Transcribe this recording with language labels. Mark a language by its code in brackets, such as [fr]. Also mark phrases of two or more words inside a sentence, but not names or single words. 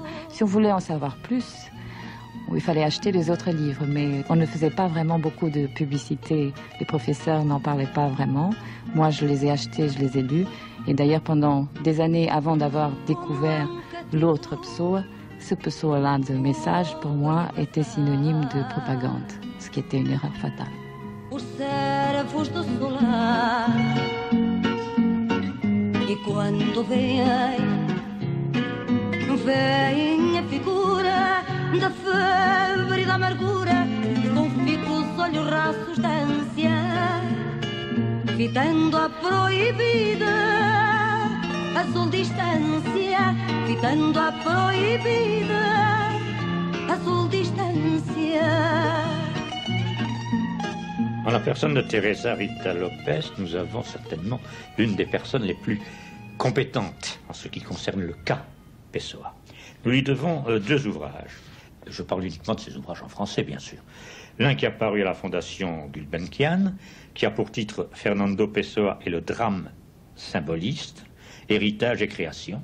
[fr] Si on voulait en savoir plus, il fallait acheter les autres livres, mais on ne faisait pas vraiment beaucoup de publicité. Les professeurs n'en parlaient pas vraiment. Moi, je les ai achetés, je les ai lus, et d'ailleurs, pendant des années avant d'avoir découvert l'autre Pessoa, ce Pessoa-là de Message, pour moi, était synonyme de propagande, ce qui était une erreur fatale. [pt] Os servos do solar, e quando vem a figura da febre e da amargura, com ficos olhos raços de ânsia, fitando a proibida, azul distância, fitando a proibida, azul distância. [fr] En la personne de Teresa Rita Lopes, nous avons certainement l'une des personnes les plus compétentes en ce qui concerne le cas Pessoa. Nous lui devons deux ouvrages. Je parle uniquement de ces ouvrages en français, bien sûr. L'un qui a paru à la Fondation Gulbenkian, qui a pour titre Fernando Pessoa et le drame symboliste, héritage et création.